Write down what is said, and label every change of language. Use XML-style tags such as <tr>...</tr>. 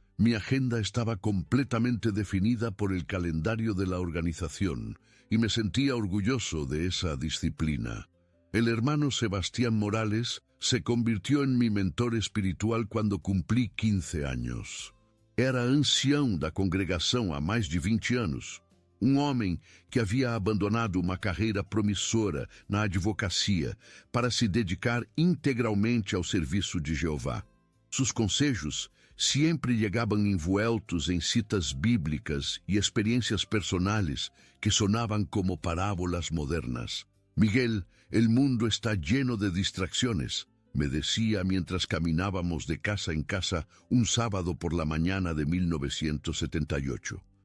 <es>Mi agenda estaba completamente definida por el calendario de la organización y me sentía orgulloso de esa disciplina. El hermano Sebastián Morales se convirtió en mi mentor espiritual cuando cumplí 15 años.</es> <pt>Era ancião da congregação há mais de 20 anos. Homem que havia abandonado uma carreira promissora na advocacia para se dedicar integralmente ao serviço de Jeová.</pt> <es>Sus consejos sempre llegaban envueltos en citas bíblicas y experiencias personales que sonaban como parábolas modernas. Miguel, el mundo está lleno de distracciones, me decía mientras caminábamos de casa en casa un sábado por la mañana de 1978.</es>